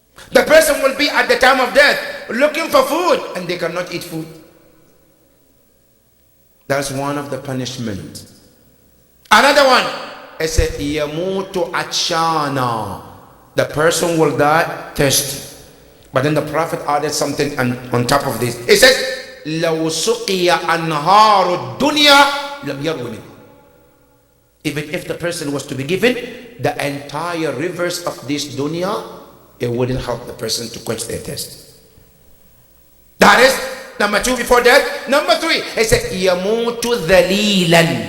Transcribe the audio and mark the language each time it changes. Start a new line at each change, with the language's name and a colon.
English: The person will be at the time of death looking for food and they cannot eat food. That's one of the punishment. Another one, I said
Arabic: yamutu atshana.
English: The person will die thirsty. But then the Prophet added something on top of this. He says
Arabic: لو سقي أنهار الدنيا لم يروي منه.
English: Even if the person was to be given the entire rivers of this dunya, it wouldn't help the person to quench their thirst. That is number 2 before death. Number 3, he said
Arabic: يموت ذليلا.